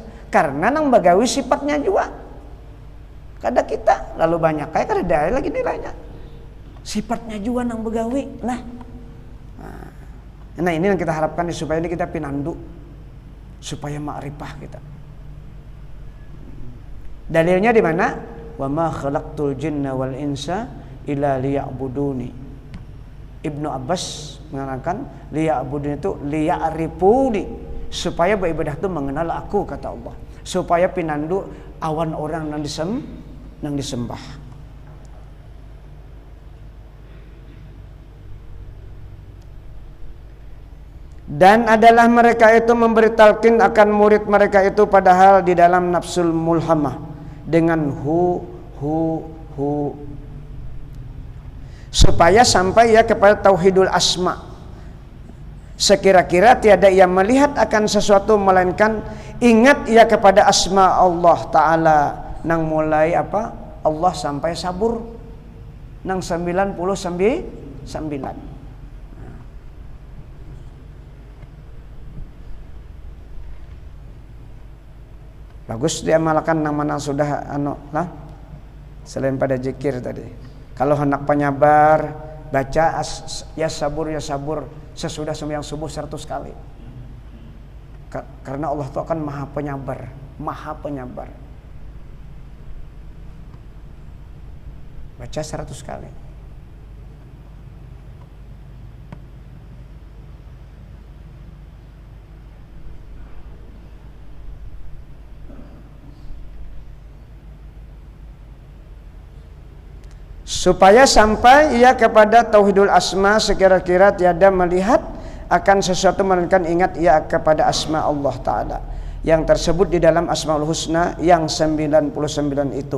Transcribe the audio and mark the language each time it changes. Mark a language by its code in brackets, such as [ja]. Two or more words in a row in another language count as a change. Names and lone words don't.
[bjn] Karena nang bagawi sifatnya juga. Kada kita lalu banyak kayak kada ada lagi nilainya. Sifatnya juga nang begawi. Nah ini yang kita harapkan supaya ini kita pinandu, supaya ma'rifah kita. [id] Dalilnya di mana? [ar] وَمَا خَلَقْتُ الْجِنَّ وَالْإِنْسَ إِلَّا لِيَعْبُدُونِ. [id] Ibnu Abbas mengatakan liya'buduni itu liya'rifuni, supaya beribadah itu mengenal aku, kata Allah. [bjn] Supaya pinandu awan orang nang disembah. [id] Dan adalah mereka itu memberi talqin akan murid mereka itu padahal di dalam [ar] النفس الملهمة [id] dengan hu supaya sampai ya kepada [ar] توحيد الأسماء. [id] Sekira-kira tiada ia melihat akan sesuatu melainkan ingat ia kepada asma Allah Ta'ala nang mulai apa? Allah sampai sabur nang 99. Bagus diamalkan nang mana sudah selain pada zikir tadi. Kalau hendak penyabar baca ya sabur sesudah sembahyang subuh 100 kali. Karena Allah itu akan maha penyabar. Baca 100 kali. Supaya sampai ia kepada [ar] توحيد الأسماء, [id] sekira-kira tiada melihat akan sesuatu melainkan ingat ia kepada asma Allah Ta'ala yang tersebut di dalam Asmaul Husna yang 99 itu.